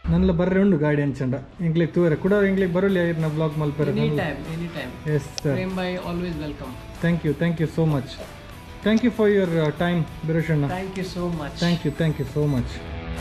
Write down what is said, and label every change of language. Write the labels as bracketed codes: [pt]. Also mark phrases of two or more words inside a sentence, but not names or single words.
[tcy] ಮಲ್ಲ ಬರ್ರೆ ಉಂಡು ಗಾಡಿ ಅಂಚಂಡ ಇಂಗ್ಲಿಗೆ ತೂರ ಕೂಡ ಇಂಗ್ಲಿಗೆ ಬರಲಿ ಇರ್ನ ಬ್ಲಾಗ್ ಮಲ್ಪೆರೆ [en] Anytime. yes sir Prem bhai, always welcome. thank you so much thank you for your time ಬಿರುಷಣ್ಣ Thank you so much. thank you so much